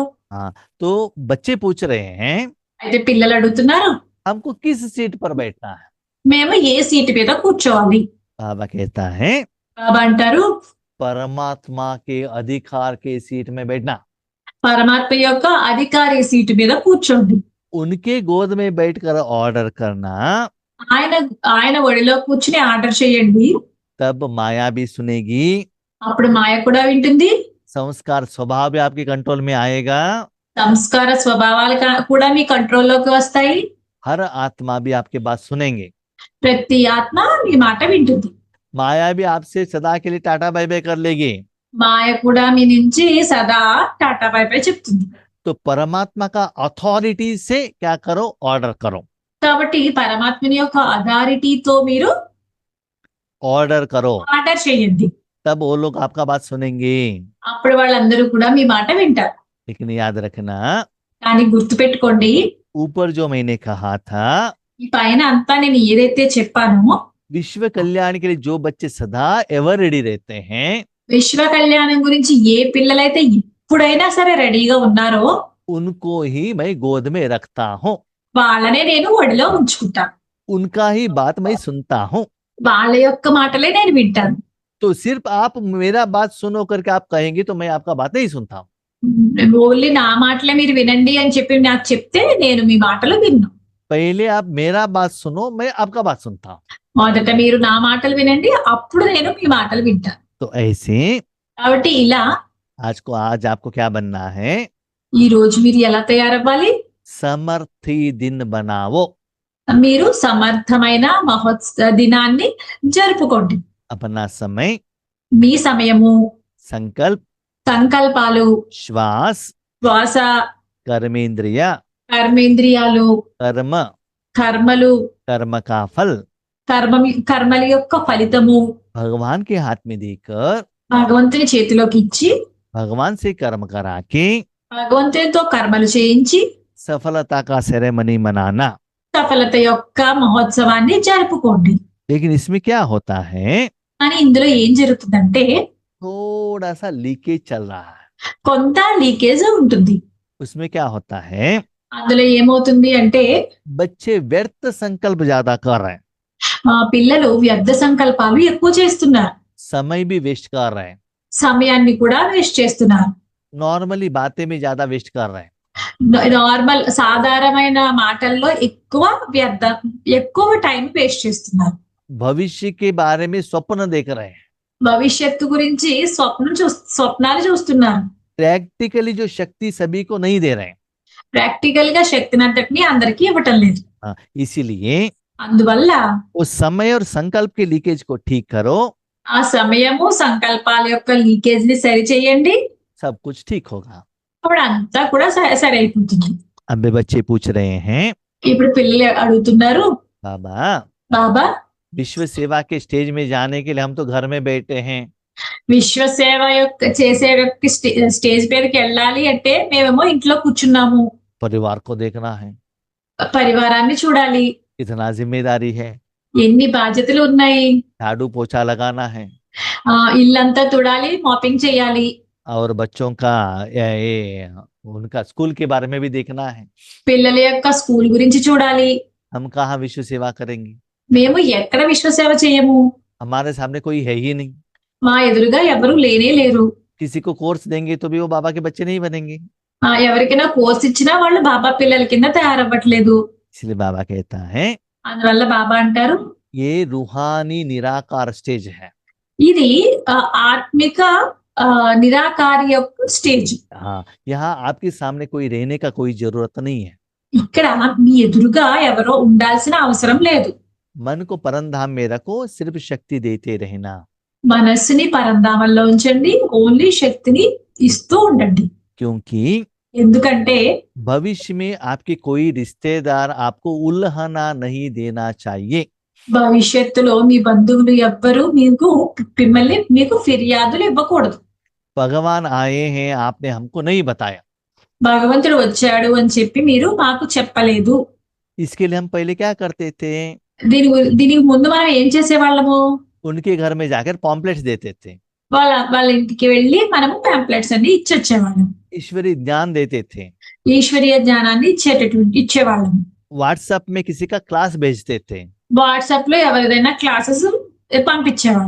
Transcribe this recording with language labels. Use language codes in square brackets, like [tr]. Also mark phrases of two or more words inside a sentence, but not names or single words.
[hi] हाँ, तो बच्चे पूछ रहे हैं, [te] అయితే పిల్లలు అడుగుతున్నారు, [hi] हमको किस सीट पर बैठना है? [te] మేము ఏ సీటు మీద కూర్చోవాలి? [hi] बाबा कहता है, [te] బాబా అంటారు, [hi] परमात्मा के अधिकार के सीट में बैठना, [te] పరమాత్మ యొక్క అధికారి సీటు మీద కూర్చోండి, [hi] उनके गोद में बैठकर ऑर्डर करना, [te] ఆయన ఆయన ఒడిలో కూర్చుని ఆర్డర్ చేయండి, [hi] तब माया भी सुनेगी, [te] అప్పుడు మాయ కూడా వింటుంది, [hi] संस्कार स्वभाव भी आपके कंट्रोल में आएगा, [te] సంస్కార స్వభావాలు కూడా మీ కంట్రోల్లోకి వస్తాయి, [hi] हर आत्मा भी आपके बात सुनेंगे, [te] ప్రతి ఆత్మ మీ మాట వింటుంది, [hi] माया भी आपसे सदा के लिए टाटा [en] bye bye [hi] कर लेगी। [te] మాయ కూడా మీ నుంచి సదా టాటా [en] bye bye [te] చెప్తుంది. [hi] तो परमात्मा का अथॉरिटी से क्या करो, ऑर्डर करो, [te] కాబట్టి పరమాత్మని యొక్క అథారిటీతో మీరు [hi] ऑर्डर करो, [te] ఆర్డర్ చేయండి, [hi] तब वो लोग आपका बात सुनेंगे। [te] అప్పుడు వాళ్ళందరూ కూడా మీ మాట వింటారు. [hi] लेकिन याद रखना, [te] కానీ గుర్తుపెట్టుకోండి, [hi] ऊपर जो मैंने कहा था, [te] ఈ పైన అంతా నేను ఏదైతే చెప్పానో, [hi] विश्व कल्याण के लिए जो बच्चे सदा [en] ever ready [hi] रहते हैं, [te] విశ్వ కళ్యాణం గురించి ఏ పిల్లలైతే ఎప్పుడైనా సరే రెడీగా ఉన్నారో [hi] उनको ही मैं गोद में रखता हूँ, [te] వాళ్ళనే నేను ఒడిలో ఉంచుకుంటాను, [hi] उनका ही बात मैं सुनता हूँ। [te] వాళ్ళ యొక్క మాటలే నేను వింటాను. [hi] तो सिर्फ आप मेरा बात सुनो करके आप कहेंगे तो मैं आपका बात नहीं सुनता हूँ। [te] ఓన్లీ నా మాటలే మీరు వినండి అని చెప్పి నాకు చెప్తే నేను మీ మాటలు విన్ను. [hi] पहले आप मेरा बात सुनो, मैं आपका बात सुनता हूँ। [te] మొదట మీరు నా మాటలు వినండి, అప్పుడు నేను మీ మాటలు వింటాను. [hi] तो ऐसे [te] కాబట్టి ఇలా [hi] आज आपको क्या बनना है, [te] ఈ రోజు మీరు ఎలా తయారవ్వాలి? [hi] समर्थी दिन बनाओ, [te] మీరు సమర్థమైన దినాన్ని జరుపుకోండి. [hi] अपना समय, [te] మీ సమయము, [hi] संकल्प, [te] సంకల్పాలు, [hi] श्वास, [te] శ్వాస, [hi] कर्मेंद्रिय, [te] కర్మేంద్రియాలు, [hi] कर्म, [te] కర్మలు, [hi] कर्म का फल [te] కర్మల యొక్క ఫలితము [hi] भगवान के हाथ में देकर, [te] భగవంతుని చేతిలోకి ఇచ్చి, [hi] भगवान से कर्म करा के [te] భగవంతునితో కర్మలు చేయించి [hi] सफलता का सेरेमनी मनाना। [te] సఫలత యొక్క మహోత్సవాన్ని జరుపుకోండి. [hi] लेकिन इसमें क्या होता है, [te] కానీ ఇందులో ఏం జరుగుతుందంటే [hi] थोड़ा सा लीकेज चल रहा है। [te] కొంత లీకేజ్ ఉంటుంది. [hi] उसमें क्या होता है, [te] అందులో ఏమవుతుంది అంటే [hi] बच्चे व्यर्थ संकल्प ज्यादा कर रहे हैं, [te] పిల్లలు వ్యర్థ సంకల్పాలు ఎక్కువ చేస్తున్నారు. [hi] समय भी वेस्ट कर रहे हैं, [te] సమయాన్ని కూడా వేస్ట్ చేస్తున్నారు. [hi] नॉर्मली बातें में ज्यादा वेस्ट कर रहे हैं. [te] నార్మల్ సాధారణమైన మాటల్లో ఎక్కువ టైం వేస్ట్ చేస్తున్నారు. [hi] भविष्य के बारे में स्वप्न देख रहे हैं, [te] భవిష్యత్తు గురించి స్వప్నాలు చూస్తున్నారు. [hi] प्रैक्टिकली जो शक्ति सभी को नहीं दे रहे हैं. [te] ప్రాక్టికల్ గా శక్తినంతటిని అందరికీ ఇవ్వటం లేదు. [hi] इसीलिए [te] అందువల్ల [hi] उस समय और संकल्प के लीकेज को ठीक करो, [te] ఆ సమయము సంకల్పాల యొక్క లీకేజ్ ని సరి చేయండి. [hi] सब कुछ ठीक होगा. [te] అప్పుడు అంతా కూడా సరి అయిపోతుంది. [hi] अब बच्चे पूछ रहे हैं, [te] ఇప్పుడు పిల్లలు అడుగుతున్నారు, [hi] बाबा [te] బాబా [hi] विश्व सेवा के स्टेज में जाने के लिए हम तो घर में बैठे हैं, [te] విశ్వ సేవ యొక్క చేసే స్టేజ్ మీదకి వెళ్ళాలి అంటే మేమేమో ఇంట్లో కూర్చున్నాము. [hi] परिवार को देखना है, [te] పరివారాన్ని చూడాలి, [hi] इतना जिम्मेदारी है, [te] ఎన్ని బాధ్యతలు ఉన్నాయి, [hi] झाड़ू पोछा लगाना है, [te] ఇల్లంతా తుడాలి, మాపింగ్ చేయాలి, [hi] और बच्चों का उनका स्कूल के बारे में भी देखना है. [te] పిల్లల యొక్క స్కూల్ గురించి చూడాలి. [hi] हम कहाँ विश्व सेवा करेंगे, [te] మేము ఎక్కడ విశ్వ సేవ చేయము. [hi] हमारे सामने कोई है ही नहीं. [te] మా ఎదురుగా ఎవరు లేనే లేరు. [hi] किसी को कोर्स देंगे तो भी वो बाबा के बच्चे नहीं बनेंगे. [te] ఎవరికైనా కోర్స్ ఇచ్చినా వాళ్ళు బాబా పిల్లల కింద తయారవ్వట్లేదు. [hi] इसलिए बाबा कहता है [te] అందువల్ల బాబా అంటారు, [hi] ये रूहानी निराकार स्टेज है. [te] ఇది ఆత్మిక నిరాకారి యొక్క స్టేజ్. [hi] हाँ, यहाँ आपके सामने कोई रहने का कोई जरूरत नहीं है. [te] ఇక్కడ మీ ఎదురుగా ఎవరో ఉండాల్సిన అవసరం లేదు. [hi] मन को परमधाम में रखो, सिर्फ शक्ति देते रहना. [te] మనస్సుని పరంధామంలో ఉంచండి, ఓన్లీ శక్తిని ఇస్తూ ఉండండి. [hi] क्योंकि [te] ఎందుకంటే [hi] भविष्य में आपके कोई रिश्तेदार आपको उल्हना नहीं देना चाहिए. [te] భవిష్యత్తులో మీ బంధువులు ఎవ్వరు మీకు ఫిర్యాదులు ఇవ్వకూడదు. [hi] भगवान आए हैं, आपने हमको नहीं बताया. [te] భగవంతుడు వచ్చాడు అని చెప్పి మీరు మాకు చెప్పలేదు. [hi] इसके लिए हम पहले क्या करते थे, [te] దీనికి ముందు మనం ఏం చేసేవాళ్ళము, [hi] उनके घर में जाकर पॉम्पलेट्स देते थे, [te] వాళ్ళ ఇంటికి వెళ్ళి మనము పాంప్లెట్స్ అన్ని ఇచ్చొచ్చేవాళ్ళం. [hi] ईश्वरीय ज्ञान देते थे, [te] ఈశ్వరీయ జ్ఞానాన్ని ఇచ్చేవాళ్ళం. [hi] व्हाट्सएप में किसी का क्लास भेजते थे, [te] వాట్సాప్ లో ఎవరిదైనా క్లాసెస్ పంపించేవాళ్ళం.